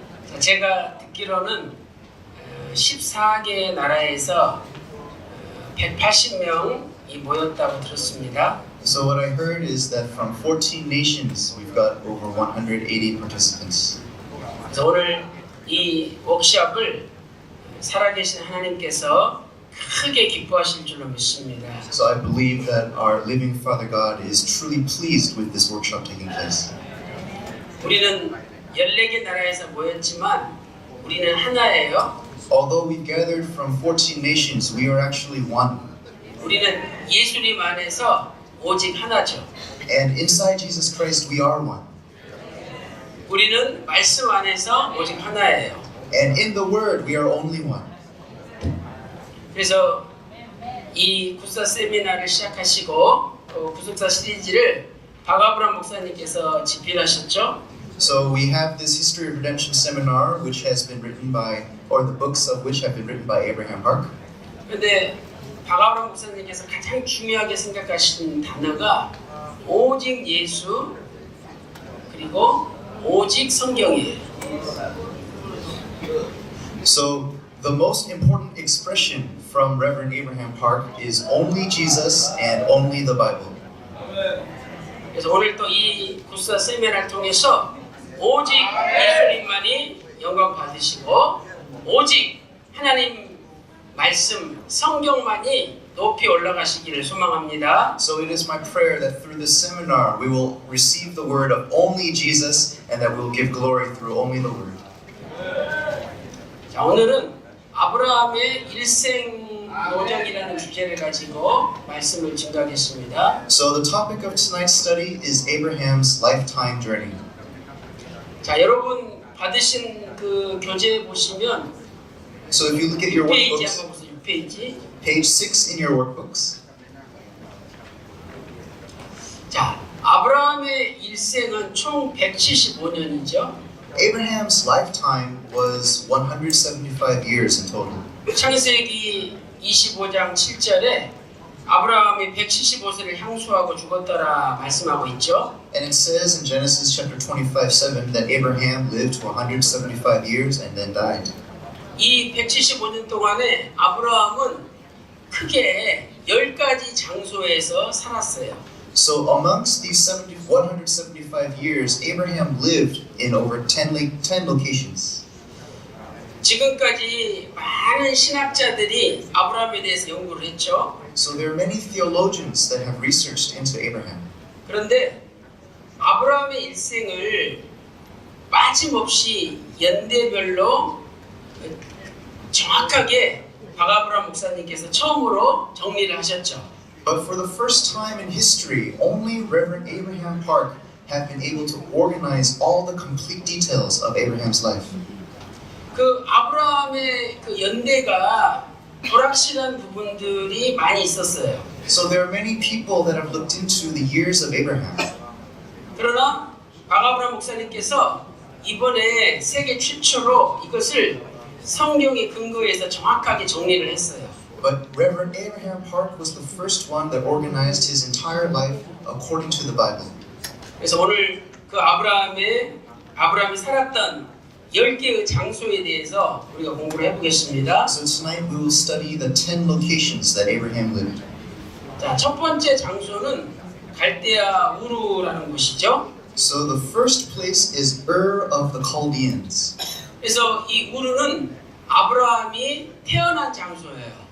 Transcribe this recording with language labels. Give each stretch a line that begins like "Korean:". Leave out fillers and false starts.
Korean: 자, 제가 듣기로는 14개 나라에서 180명이 모였다고 들었습니다.
English: So what I heard is that from 14 nations we've got over 180 participants.
Korean: 그래서 오늘 이 워크숍을 살아계신 하나님께서 크게 기뻐하실 줄로 믿습니다.
English: So I believe that our living Father God is truly pleased with this workshop taking place.
Korean: 우리는 14개 나라에서 모였지만 우리는 하나예요.
English: Although we've gathered from 14 nations, we are actually one.
Korean: 우리는 예수님 안에서 오직 하나죠.
English: And inside Jesus Christ we are one.
Korean: 우리는 말씀 안에서 오직 하나예요.
English: And in the Word we are only one.
Korean: 그래서 이 구사 세미나를 시작하시고 구속사 시리즈를 박아브람 목사님께서 집필하셨죠.
English: So we have this History of Redemption seminar which has been written by, or the books of which have been written by Abraham Park.
Korean: 그런데 박아브람 목사님께서 가장 중요하게 생각하시는 단어가 오직 예수 그리고 오직 성경이에요.
English: So the most important expression from Reverend Abraham Park is only Jesus and only the Bible.
Korean: 그래서 오늘 또 이 구사 세미나를 통해서 오직 예수님만이 영광 받으시고 오직 하나님 말씀 성경만이 높이 올라가시기를 소망합니다.
English: So it is my prayer that through this seminar we will receive the word of only Jesus and that we will give glory through only the word.
Korean: 자, 오늘은 아브라함의 일생 요정이라는 주제를 가지고 말씀을 증가하겠습니다.
English: So the topic of tonight's study is Abraham's lifetime journey.
Korean: 자, 여러분 받으신 그 교재 보시면
English: So if you look at your
Korean: 6페이지
English: workbooks,
Korean: 한번 보세요. 6페이지.
English: page 6 in your workbooks.
Korean: 자, 아브라함의 일생은 총 175년이죠.
English: Abraham's lifetime was 175 years in total.
Korean: 창세기 25장 7절에 아브라함이 175세를 향수하고 죽었더라 말씀하고 있죠.
English: And it says in Genesis chapter 25:7 that Abraham lived to 175 years and then died.
Korean: 이 175년 동안에 아브라함은 크게 10가지 장소에서 살았어요.
English: So amongst these 175 years, Abraham lived in over 10 locations.
Korean: 지금까지 많은 신학자들이 아브라함에 대해서 연구를 했죠.
English: So there are many theologians that have researched into Abraham.
Korean: 그런데 아브라함의 일생을 빠짐없이 연대별로 정확하게 박아브람 목사님께서 처음으로 정리를 하셨죠.
English: But for the first time in history, only Reverend Abraham Park have been able to organize all the complete details of Abraham's life.
Korean: 그 아브라함의 그 연대가 불확실한 부분들이 많이 있었어요.
English: So there are many people that have looked into the years of Abraham.
Korean: 그러나 박아브람 목사님께서 이번에 세계 최초로 이것을 성경의 근거에서 정확하게 정리를 했어요.
English: But Reverend Abraham Park was the first one that organized his entire life according to the Bible.
Korean: 그래서 오늘 그 아브라함이 살았던 10개의 장소에 대해서 우리가 공부를 해보겠습니다.
English: So tonight we will study the 10 locations that Abraham lived.
Korean: 자, 첫 번째 장소는 갈대아 우르라는 곳이죠.
English: So the first place is Ur of the Chaldeans.
Korean: 그래서 이 우르는 아브라함이 태어난 장소예요.